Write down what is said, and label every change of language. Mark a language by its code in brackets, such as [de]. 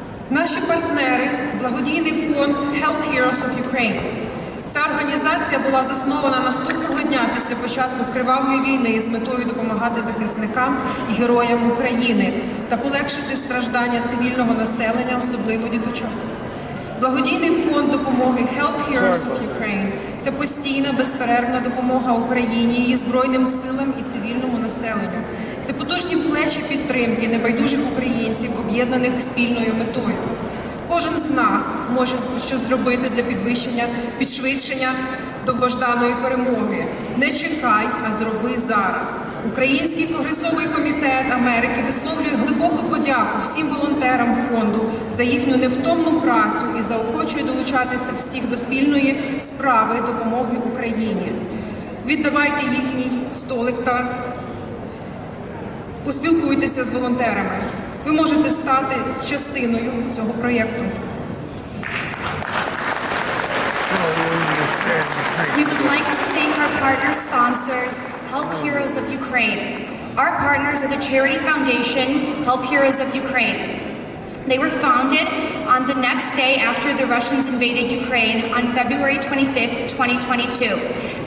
[uk] Наші партнери – благодійний фонд Help Heroes of Ukraine. Ця організація була заснована наступного дня після початку кривавої війни з метою допомагати захисникам і героям України та полегшити страждання цивільного населення, особливо діточок. Благодійний фонд допомоги Help Heroes of Ukraine – це постійна, безперервна допомога Україні, її Збройним силам і цивільному населенню. Це потужні плечі підтримки небайдужих українців, об'єднаних спільною метою. Кожен з нас може щось зробити для підшвидшення довгожданої перемоги. Не чекай, а зроби зараз. Український Конгресовий комітет Америки висловлює глибоку подяку всім волонтерам фонду за їхню невтомну працю і заохочує долучатися всіх до спільної справи допомоги Україні. Віддавайте їхній столик та поспілкуйтеся з волонтерами. Ви можете стати частиною цього проєкту. [en] We would like to thank our partner sponsors, Help Heroes of Ukraine. Our partners are the charity foundation, Help Heroes of Ukraine. They were founded on the next day after the Russians invaded Ukraine on February 25th, 2022.